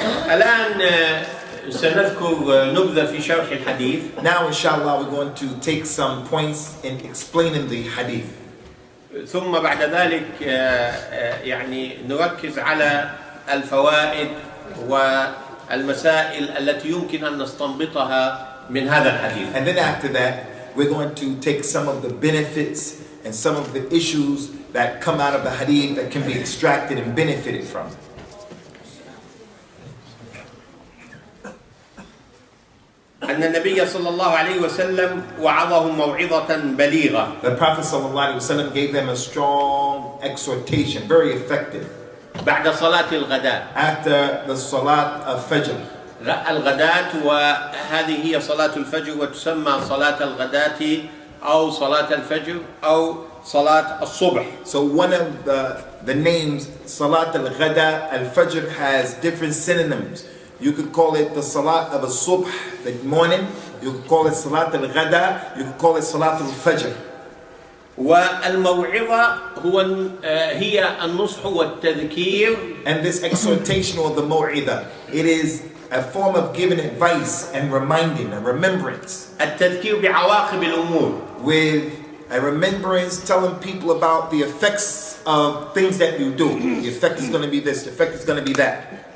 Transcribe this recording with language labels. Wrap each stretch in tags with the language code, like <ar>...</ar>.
<ar>الآن سنذكر نبذة في شرح الحديث.</ar> <en>Now inshallah we're going to take some points in explaining the hadith.</en> <ar>ثم بعد ذلك يعني نركز على الفوائد والمسائل التي يمكن أن نستنبطها من هذا الحديث.</ar> <en>And then after that we're going to take some of the benefits and some of the issues that come out of the hadith that can be extracted and benefited from.</en> <ar>أن النبي صلى الله عليه وسلم وعظهم موعظة بليغة.</ar> <en>The Prophet ﷺ gave them a strong exhortation, very effective.</en> <ar>بعد صلاة الغداء.</ar> <en>After the Salat of Fajr.</en> <ar>الغداة وهذه هي صلاة الفجر وتسمى صلاة الغداة أو صلاة الفجر أو صلاة الصبح.</ar> <en>So one of the names, Salat al-Ghada, al-Fajr, has different synonyms. You could call it the Salat of al-Subh, the morning. You could call it Salat al-Ghada. You could call it Salat al-Fajr.</en> <ar>والموعظة هي النصح والتذكير.</ar> <en>And this exhortation or the maw'idah, it is a form of giving advice and reminding, a remembrance.</en> <ar>التذكير بعواقب الأمور.</ar> <en>With a remembrance, telling people about the effects of things that you do. The effect is going to be this, the effect is going to be that.</en>